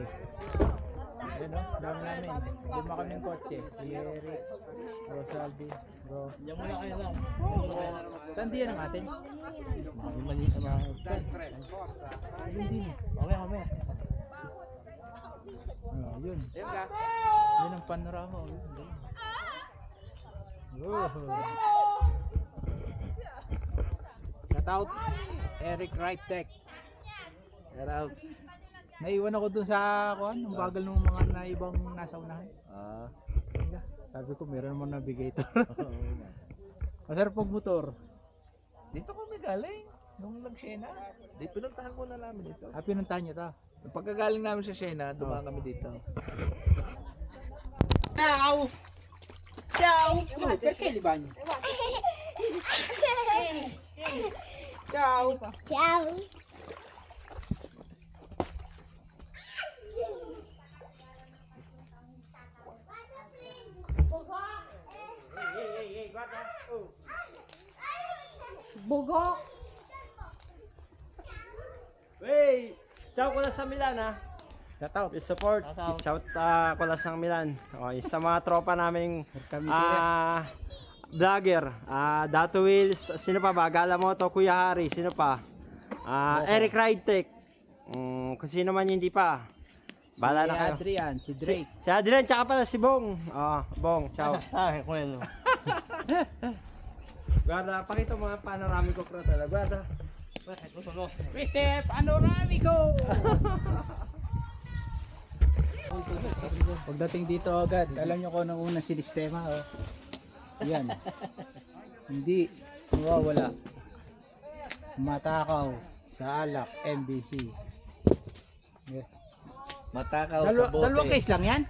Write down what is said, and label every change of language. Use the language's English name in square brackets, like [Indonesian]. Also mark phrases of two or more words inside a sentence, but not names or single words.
[Filipino] Ayan o, dami namin. Lima kami ng kotse. Si Eric, Bro Saldi, Bro. Diyan muna kayo lang. Saan diyan ang atin? Malis na mga Ayun din eh. Mamaya. Yun. Yun ang panorama. [English] Shout out Eric Right Tech. Shout out. [Filipino] Naiwan ako dun sa kuan, ang bagal ng mga naibang nasa unahan. Sabi ko meron naman navigator. Masarap pag motor. Dito kami galing. Nung nag-Siena. Dito pinuntahan ko na namin dito. Pinuntahan nyo ta. Pagkagaling namin sa Siena, dumaan kami dito. [Italian] Ciao! Ciao! Perché li bagni? Ciao! Ciao. Bugok. [Filipino] Hey! Ciao ko lang sa Milan ha. [English] Shout out. Please support. [Filipino] Shout ko lang sa Milan. Okay, sa mga tropa naming vlogger. Dato Wheels. Sino pa ba? Gala Moto, Kuya Hari. Sino pa? Eric Ridetech. Kung sino man hindi pa. Bahala na kayo. Adrian, si Drake. Si Adrian, tsaka pala si Bong. Bong, [Italian] ciao. Guarda, [Filipino] pakita mo nga [Italian] panoramico fratello. [Filipino] Guarda. [Italian] Queste panoramico! [Filipino] Pagdating dito agad, alam nyo kung anong unang sinistema, oh. Yan. Hindi mawawala. Matakaw sa alak, MBC. Yeah. Matakaw sa bote. Dalawang case lang yan?